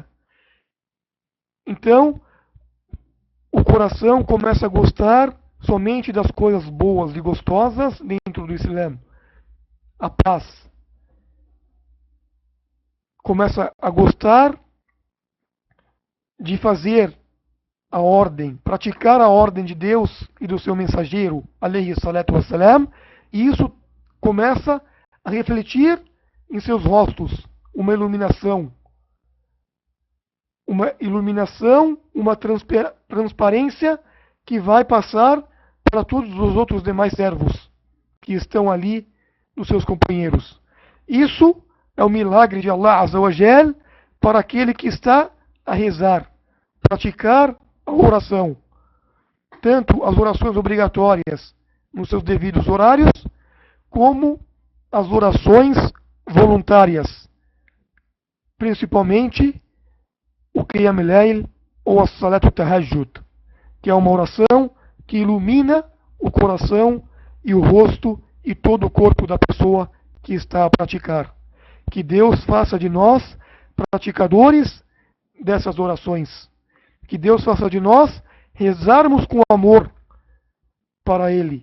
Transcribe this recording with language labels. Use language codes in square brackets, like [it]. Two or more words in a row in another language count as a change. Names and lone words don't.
[pt] Então, o coração começa a gostar somente das coisas boas e gostosas dentro do Islã. A paz. Começa a gostar de fazer a ordem, praticar a ordem de Deus e do seu mensageiro, [ar] عليه الصلاة والسلام, [pt] e isso começa a refletir em seus rostos uma iluminação, uma transparência que vai passar para todos os outros demais servos que estão ali nos seus companheiros. Isso é o milagre de [ar] الله عز وجل [pt] para aquele que está a rezar, praticar a oração, tanto as orações obrigatórias nos seus devidos horários, como as orações voluntárias, principalmente o [ar] قيام الليل [pt] ou a [ar] صلاة التهجد, [pt] que é uma oração que ilumina o coração e o rosto e todo o corpo da pessoa que está a praticar. Que Deus faça de nós praticadores dessas orações. Que Deus faça de nós rezarmos com amor para Ele.